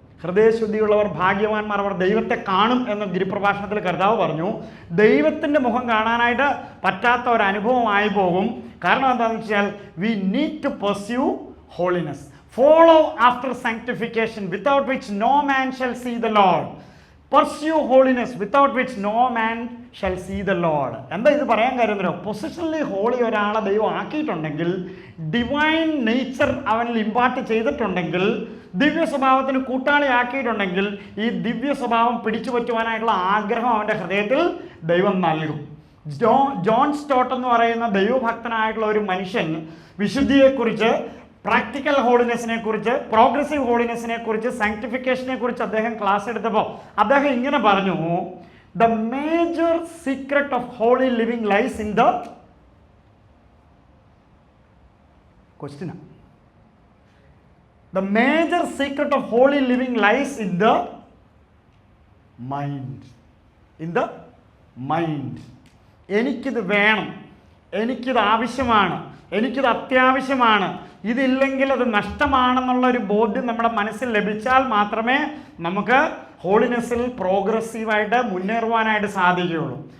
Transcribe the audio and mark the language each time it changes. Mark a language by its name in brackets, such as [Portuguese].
[Malayalam] ഹൃദയശുദ്ധിയുള്ളവർ ഭാഗ്യവാന്മാർ, അവർ ദൈവത്തെ കാണും എന്ന് ഗിരിപ്രഭാഷണത്തിൽ കർത്താവ് പറഞ്ഞു. ദൈവത്തിൻ്റെ മുഖം കാണാനായിട്ട് പറ്റാത്ത ഒരു അനുഭവമായി പോകും. കാരണം എന്താണെന്ന് വെച്ചാൽ [English] We need to pursue holiness, follow after sanctification without which no man shall see the Lord. Pursue holiness without which no man shall see the Lord. [Malayalam] എന്താ ഇത് പറയാൻ കാര്യമല്ലോ? പൊസിഷണലി ഹോളി ഒരാളെ ദൈവം ആക്കിയിട്ടുണ്ടെങ്കിൽ, ഡിവൈൻ നേച്ചർ അവനിൽ ഇമ്പാർട്ട് ചെയ്തിട്ടുണ്ടെങ്കിൽ, ദിവ്യ സ്വഭാവത്തിന് കൂട്ടാളി ആക്കിയിട്ടുണ്ടെങ്കിൽ, ഈ ദിവ്യ സ്വഭാവം പിടിച്ചു പറ്റുവാനായിട്ടുള്ള ആഗ്രഹം അവൻ്റെ ഹൃദയത്തിൽ ദൈവം നൽകും. ജോൺ സ്റ്റോട്ട് എന്ന് പറയുന്ന ദൈവഭക്തനായിട്ടുള്ള ഒരു മനുഷ്യൻ വിശുദ്ധിയെക്കുറിച്ച്, പ്രാക്ടിക്കൽ ഹോളിനെസ്സിനെ കുറിച്ച്, പ്രോഗ്രസീവ് ഹോളിനെസ്സിനെ കുറിച്ച്, സാങ്ക്ടിഫിക്കേഷനെ കുറിച്ച് അദ്ദേഹം ക്ലാസ് എടുത്തപ്പോൾ അദ്ദേഹം ഇങ്ങനെ പറഞ്ഞു, [English] The major secret of holy living lies in the question. The major secret of holy living lies in the mind. In the mind. [Malayalam] എനിക്കിത് വേണം, എനിക്കിത് ആവശ്യമാണ്, എനിക്കിത് അത്യാവശ്യമാണ്, ഇതില്ലെങ്കിൽ അത് നഷ്ടമാണെന്നുള്ള ഒരു ബോധ്യം നമ്മുടെ മനസ്സിൽ ലഭിച്ചാൽ മാത്രമേ നമുക്ക് ഹോളിനെസ്സിൽ പ്രോഗ്രസീവായിട്ട് മുന്നേറുവാനായിട്ട് സാധിക്കുകയുള്ളൂ.